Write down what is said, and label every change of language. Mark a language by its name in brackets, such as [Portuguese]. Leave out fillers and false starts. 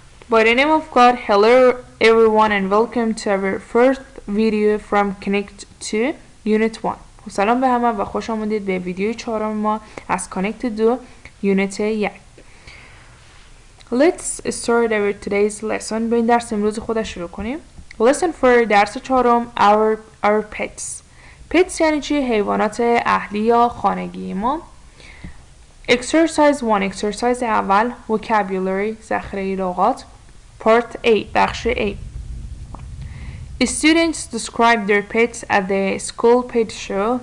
[English] By the name of God, hello everyone and welcome to our first video from Connect 2 Unit 1. [Persian] سلام به همه و خوش آمدید به ویدیوی چهارم ما از Connect 2 Unit 1. [English] Let's start our today's lesson. [Persian] به این درس امروز خود شروع کنیم. [English] Lesson for [Persian] درس چهارم [English] our pets. [Persian] Pets یعنی چی؟ حیوانات اهلی یا خانگی ما. [English] Exercise 1. Exercise اول Vocabulary [Persian] ذخیره لغات. [English] Part A [Persian] بخش A. [English] Students describe their pets at the school pet show.